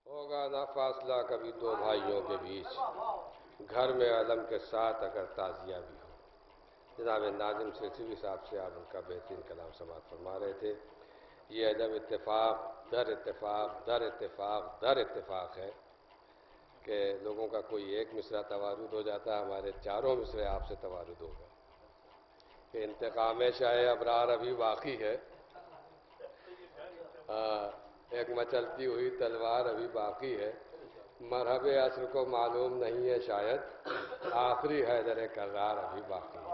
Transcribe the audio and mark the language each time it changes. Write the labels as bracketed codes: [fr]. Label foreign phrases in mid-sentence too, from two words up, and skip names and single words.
[ur] ہوگا نہ فاصلہ کبھی دو بھائیوں کے بیچ، گھر میں علم کے ساتھ اگر تعزیہ بھی ہو۔ جناب ناظم سلسوی صاحب سے آپ ان کا بہترین کلام سماعت فرما رہے تھے۔ یہ عدم اتفاق در اتفاق در اتفاق در اتفاق ہے کہ لوگوں کا کوئی ایک مصرع توارد ہو جاتا ہے، ہمارے چاروں مصرے آپ سے توارد ہو گئے کہ انتقام شاہ ابرار ابھی باقی ہے، ایک مچلتی ہوئی تلوار ابھی باقی ہے، مرحب عصر کو معلوم نہیں ہے شاید، آخری حیدر کرار ابھی باقی ہے۔